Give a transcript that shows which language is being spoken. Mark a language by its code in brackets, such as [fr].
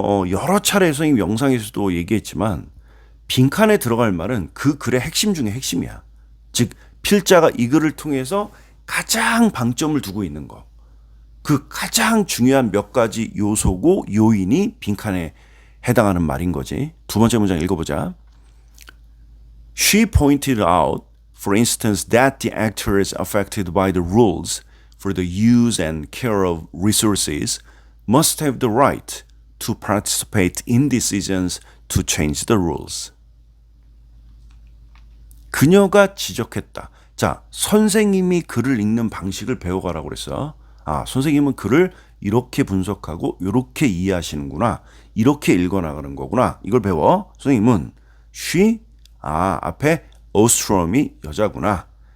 [ko] 여러 차례 선생님 영상에서도 얘기했지만 빈칸에 들어갈 말은 그 글의 핵심 중에 핵심이야. 즉 필자가 이 글을 통해서 가장 방점을 두고 있는 거. 그 가장 중요한 몇 가지 요소고 요인이 빈칸에 해당하는 말인 거지. 두 번째 문장 읽어보자. [en] She pointed out, for instance, that the actors affected by the rules for the use and care of resources must have the right to participate in decisions to change the rules. [ko] 그녀가 지적했다. 자, 선생님이 글을 읽는 방식을 배워가라고 그랬어. 아, 선생님은 글을 이렇게 분석하고 이렇게 이해하시는구나. 이렇게 읽어나가는 거구나. 이걸 배워. 선생님은 she, 앞에 Ostrom이 여자구나.